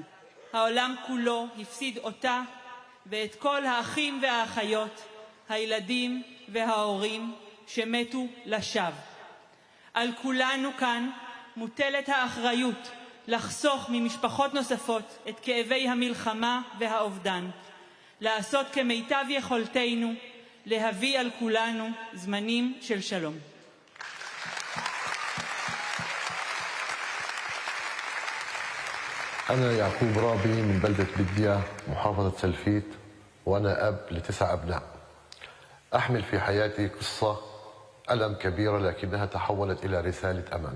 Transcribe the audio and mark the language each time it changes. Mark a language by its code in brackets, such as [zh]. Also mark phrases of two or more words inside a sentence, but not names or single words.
[he] העולם כולו הפסיד אותה ואת כל האחים והאחיות, הילדים וההורים שמתו לשווא. על כולנו כאן מוטלת האחריות לחסוך ממשפחות נוספות את כאבי המלחמה והאובדן, לעשות כמיטב יכולתנו להביא על כולנו זמנים של שלום. [ar] أنا يعقوب رابي من بلدة بدية محافظة سلفيت، وأنا أب ل9 أبناء. أحمل في حياتي قصة ألم كبيرة لكنها تحولت إلى رسالة أمل.